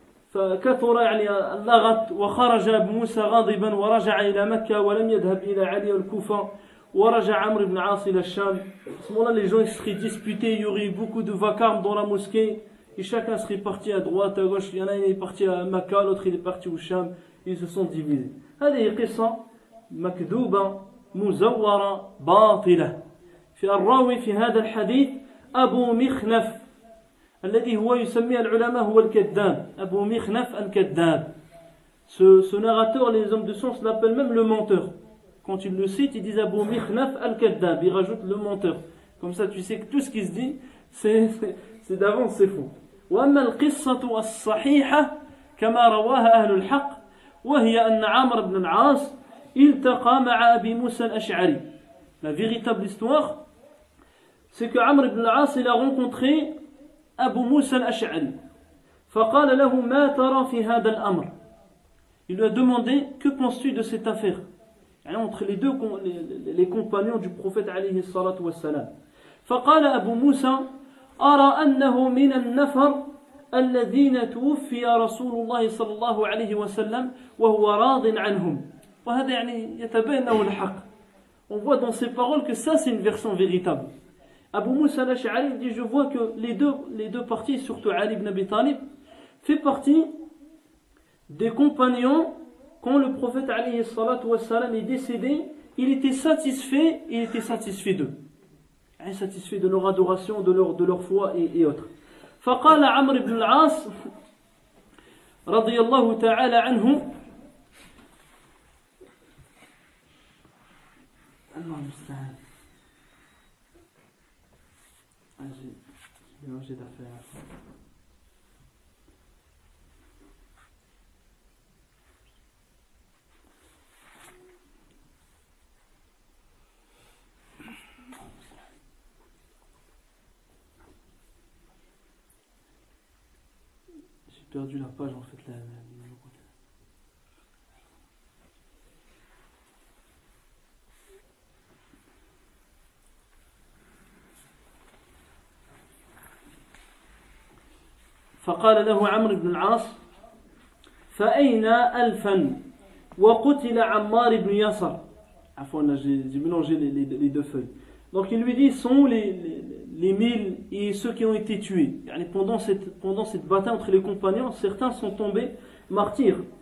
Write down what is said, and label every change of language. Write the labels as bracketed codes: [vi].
[ar] فكثر اللغط وخرج أبو موسى غاضبا ورجع إلى مكة ولم يذهب إلى علي والكوفة ورجع عمرو بن العاص إلى الشام. [fr] À ce moment-là, les gens seraient disputés, il y aurait eu beaucoup de vacarme dans la mosquée, et chacun serait parti à droite, à gauche. Il y en a un qui est parti à Makkah, l'autre il est parti au Sham, ils se sont divisés. [ar] هذه قصة مكذوبة مزورة باطلة. في الراوي في هذا الحديث أبو مخنف الذي هو يسميه العلماء هو الكذاب. أبو مخنف الكذاب. [fr] Ce narrateur, les hommes de science l'appellent même le menteur. Quand ils le citent, ils disent Abu Mikhnaf al-Kaddab, ils rajoutent le menteur. Comme ça, tu sais que tout ce qui se dit, c'est d'avance, c'est faux. [ar] وأما القصة الصحيحة كما رواها أهل الحق وهي أن عمرو بن العاص التقى مع أبي موسى الأشعري. [fr] La véritable histoire, c'est que Amr ibn al-As il a rencontré Abu Musa al-Ash'ari. [ar] فقال له ما ترى في هذا الأمر. [fr] Il lui a demandé que penses-tu de cette affaire? Entre les deux les compagnons du prophète [ar] عليه الصلاة والسلام. فقال أبو موسى أرى أنه من النفر الذين توفي رسول الله صلى الله عليه وسلم وهو راض عنهم. وهذا يتبين له الحق. [fr] On voit dans ces paroles que ça c'est une version véritable. Abu Musa al-Ash'ari dit, je vois que les deux parties, surtout Ali ibn Abi Talib, fait partie des compagnons. Quand le prophète alayhi salatu wassalam est décédé, il était satisfait d'eux. Satisfait de leur adoration, de leur foi et autres. [ar] فقال عمرو بن العاص رضي الله تعالى عنه الله المستعان. [fr] J'ai mélangé d'affaires. perdu la page en fait. [ar] فقال له عمرو بن العاص فأين ألفا وقتل عمار بن ياسر. [fr] Là, j'ai mélangé les deux feuilles. Donc il lui dit, sont les 1000 et ceux qui ont été tués. Pendant cette bataille entre les compagnons, certains sont tombés martyrs.